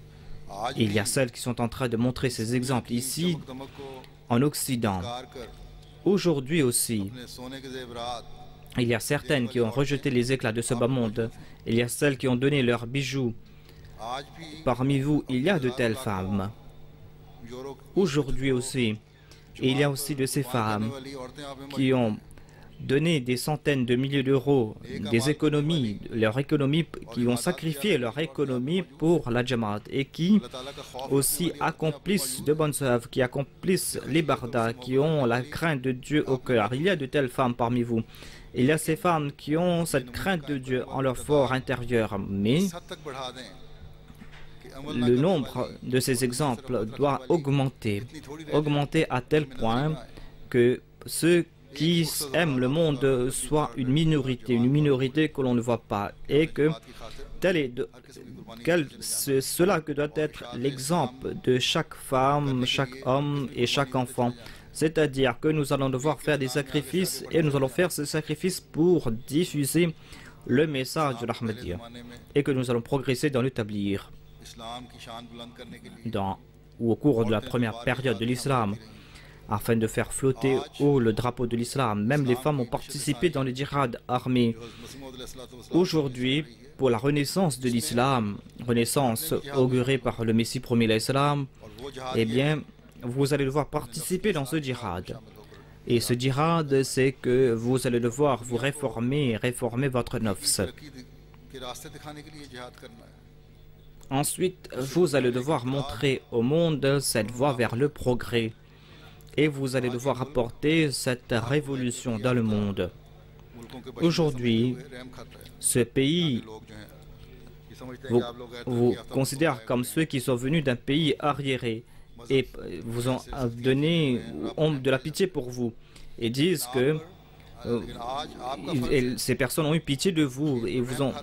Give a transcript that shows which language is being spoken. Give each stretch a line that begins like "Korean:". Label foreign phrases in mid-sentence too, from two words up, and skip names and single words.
French: Il y a celles qui sont en train de montrer ces exemples ici, en Occident. Aujourd'hui aussi,
Urdu: اپنے سونے کے زیورات
French: il y a certaines qui ont rejeté les éclats de ce bas monde. Il y a celles qui ont donné leurs bijoux.
Urdu: آج بھی
French: Parmi vous, il y a de telles femmes. यूरोप Aujourd'hui aussi, il y a aussi de ces femmes
Urdu: والی عورتیں آپ میں
French: qui ont donné des centaines de milliers d'euros, des économies, leur économie, qui ont sacrifié leur économie pour la Jamaat et qui
Urdu: اللہ تعالیٰ کا خوف
French: aussi accomplissent de bonnes œuvres, qui accomplissent les bardas, qui ont la crainte de Dieu au cœur. Il y a de telles femmes parmi vous. Il y a ces femmes qui ont cette crainte de Dieu en leur fort intérieur, mais
Urdu: اس حد تک بڑھا دیں کہ عمل نہ
French: le
Urdu: करने
French: nombre
Urdu: वाली
French: de ces exemples doit augmenter à tel point que ceux qui aiment le monde soient une minorité que l'on ne voit pas, et que
Urdu: بات کی خاطر
French: tel est cela que doit être l'exemple de chaque femme, chaque homme et chaque enfant. C'est-à-dire que nous allons devoir faire des sacrifices et nous allons faire ces sacrifices pour diffuser le message de l'Ahmadiyya
Urdu: زمانے میں
French: et que nous allons progresser dans l'établir.
Urdu: اسلام کی شان بلند کرنے کے لیے
French: Au cours de la première période de l'islam, afin de faire flotter haut le drapeau de l'islam. Même les femmes ont participé dans les djihad armés. Aujourd'hui, pour la renaissance de l'islam, renaissance augurée par le Messie promis l'islam, eh bien, vous allez devoir participer dans ce djihad. Et ce djihad, c'est que vous allez devoir vous réformer votre nafs.
Urdu: کے راستے دکھانے کے لیے جہاد کرنا ہے.
French: Ensuite, vous allez devoir montrer au monde cette voie vers le progrès. Et vous allez devoir apporter cette révolution dans le monde. Aujourd'hui, ce pays vous considère comme ceux qui sont venus d'un pays arriéré et vous ont donné, ont de la pitié pour vous et disent que ces personnes ont eu pitié de vous et vous ont.